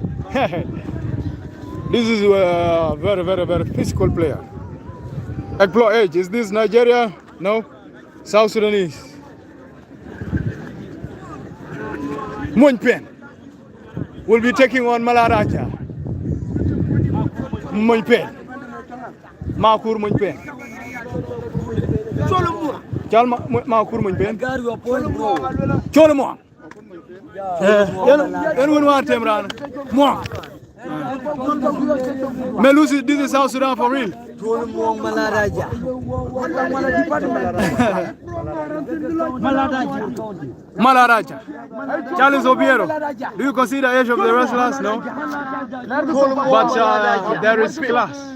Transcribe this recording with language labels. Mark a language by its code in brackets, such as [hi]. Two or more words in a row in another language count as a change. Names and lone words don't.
[en] This is a very, very, very physical player. Ekplo Age, is this Nigeria? No. South Sudanese. Monpen will be taking on Malaraja. Monpen. Makur Monpen. Makur Monpen. Cholmo. Melusi, this is South Sudan for real. Malaraja. Charles Obiero. Do you consider age of the wrestlers? No. But there is class.